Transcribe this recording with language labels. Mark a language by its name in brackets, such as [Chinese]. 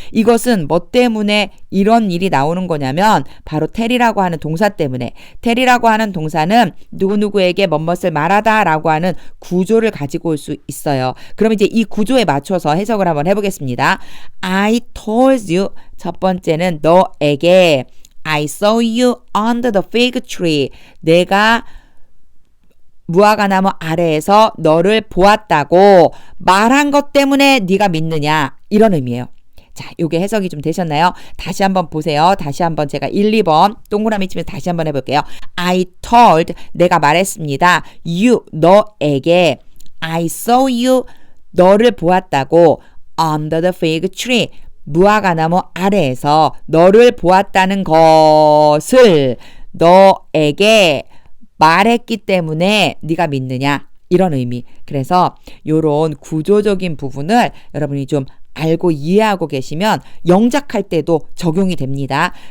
[Korean] 이것은 뭐 때문에 이런 일이 나오는 거냐면 바로 tell이라고 하는 동사 때문에. tell이라고 하는 동사는 누구누구에게 뭐뭇을 말하다 라고 하는 구조를 가지고 올 수 있어요. 그럼 이제 이 구조에 맞춰서 해석을 한번 해보겠습니다. [English] I told you, [Korean] 첫 번째는 너에게. [English] I saw you under the fig tree. [Korean] 내가 무화과나무 아래에서 너를 보았다고 말한 것 때문에 네가 믿느냐, 이런 의미예요. 자, 요게 해석이 좀 되셨나요? 다시 한번 보세요. 다시 한번 제가 1, 2번 동그라미 치면서 다시 한번 해볼게요. [English] I told, [Korean] 내가 말했습니다. [English] You, [Korean] 너에게. [English] I saw you, [Korean] 너를 보았다고. [English] Under the fig tree, [Korean] 무화과나무 아래에서 너를 보았다는 것을 너에게 말했기 때문에 네가 믿느냐, 이런 의미. 그래서 요런 구조적인 부분을 여러분이 좀 알고 이해하고 계시면 영작할 때도 적용이 됩니다.